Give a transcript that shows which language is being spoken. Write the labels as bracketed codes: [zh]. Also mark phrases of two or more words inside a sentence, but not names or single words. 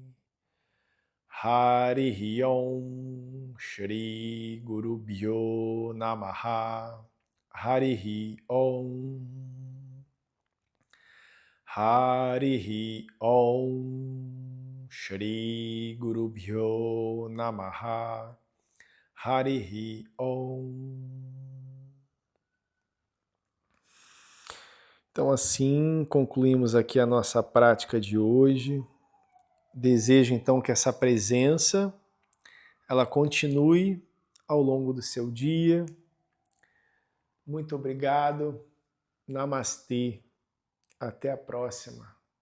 [sa] Harihi Om Shri Gurubhyo Namaha. Harihi Om. Harihi Om Shri Gurubhyo Namaha. Harihi Om. [pt] Então assim concluímos aqui a nossa prática de hoje. Desejo então que essa presença ela continue ao longo do seu dia. Muito obrigado. Namastê. Até a próxima.